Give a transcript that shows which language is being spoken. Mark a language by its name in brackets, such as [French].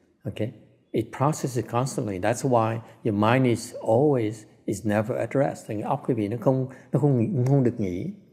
[English] Okay? It processes constantly. That's why your mind is never addressed. [Vietnamese] Thành cái óc quý vị nó không được nghỉ.